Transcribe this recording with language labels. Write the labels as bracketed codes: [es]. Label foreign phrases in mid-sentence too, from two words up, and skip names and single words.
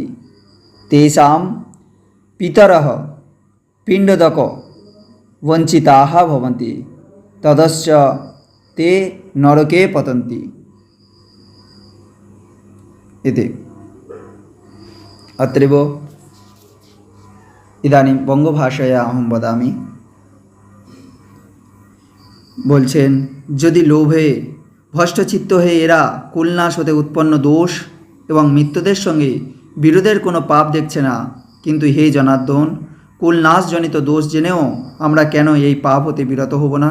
[sa] तेषां पितरः पिण्डदक वञ्चिताः भवन्ति। ततश्च ते नरके पतन्ति इति। अत्रैव इदानीं बङ्गभाषया अहं वदामि। [bn] বলছেন, যদি লোভে ভষ্টচিত্ত হয়ে এরা কুলনাশ হতে উৎপন্ন দোষ এবং মৃত্যুদের সঙ্গে বিরোধের কোনো পাপ দেখছে না, কিন্তু হে জনার্দন, কুলনাশজনিত দোষ জেনেও আমরা কেন এই পাপ হতে বিরত হব না?